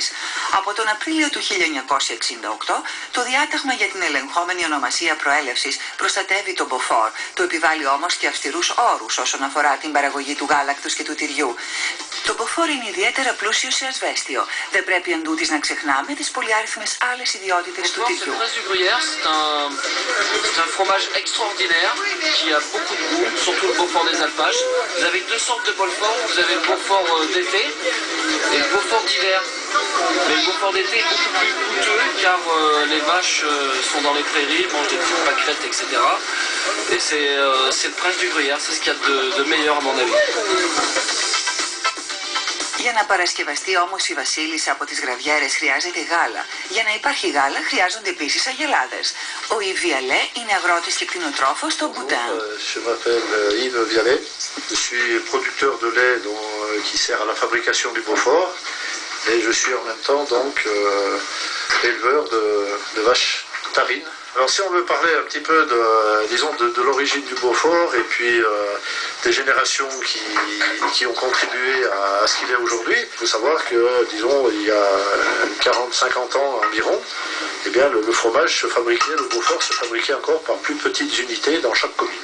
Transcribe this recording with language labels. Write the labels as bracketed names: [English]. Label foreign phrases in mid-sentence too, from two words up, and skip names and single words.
[Greek] Από τον Απρίλιο του 1968, το διάταγμα για την ελεγχόμενη ονομασία προέλευσης προστατεύει το Beaufort, το επιβάλλει όμως και αυστηρούς όρους όσον αφορά την παραγωγή του γάλακτος και του τυριού. Το Beaufort είναι ιδιαίτερα πλούσιο σε ασβέστιο. Δεν πρέπει εντούτοις να ξεχνάμε τις πολυάριθμες άλλες ιδιότητες του τυριού. [French] C'est un fromage extraordinaire qui a beaucoup de goût, surtout le Beaufort des Alpages. Vous avez deux sortes de Beaufort, vous avez le Beaufort d'été et le Beaufort d'hiver. Mais le Beaufort d'été est beaucoup plus coûteux car les vaches sont dans les prairies, mangent des petites pâquerettes, etc. Et c'est le prince du gruyère, c'est ce qu'il y a de meilleur à mon avis. [Greek] Για να παρασκευαστεί όμως η βασίλισσα από τις γραβιέρες χρειάζεται γάλα. Για να υπάρχει γάλα χρειάζονται επίσης αγελάδες. Ο Yves Vialet είναι αγρότης και κτηνοτρόφος στο Boudin. [French] Je m'appelle Yves Vialet. Je suis producteur de lait qui sert à la fabrication du Beaufort. Et je suis en même temps donc éleveur de vaches tarines. Alors si on veut parler un petit peu de l'origine du Beaufort et puis des générations qui ont contribué à ce qu'il est aujourd'hui, il faut savoir que, disons, il y a 40-50 ans environ, eh bien, le fromage se fabriquait, le Beaufort se fabriquait encore par plus petites unités dans chaque commune.